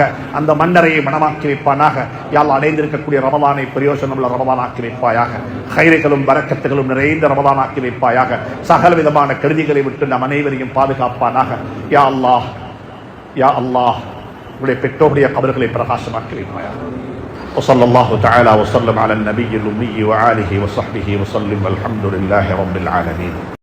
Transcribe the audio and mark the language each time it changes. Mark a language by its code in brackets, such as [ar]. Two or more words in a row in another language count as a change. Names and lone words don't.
[ta] அந்த மன்னரையை மனமாக்கி வைப்பானாக. [ar] يا الله [ta] அடைந்திருக்கக்கூடிய ரமலானை பிரயோஜனமுள்ள ரமலானாக்கி வைப்பாயாக. ஹைர்களும் பரக்கத்துகளும் நிறைந்த ரமலானாக்கி வைப்பாயாக. சகல விதமான கெடுதிகளை விட்டு நம் அனைவரையும் பாதுகாப்பானாக. [ar] يا الله، يا الله, [ta] உடைய பெற்றோருடைய கபர்களை பிரகாசமாக்கி வைப்பாயாக. [ar] وصلى الله تعالى وسلم على النبي الأمي وآله وصحبه وسلم والحمد لله رب العالمين.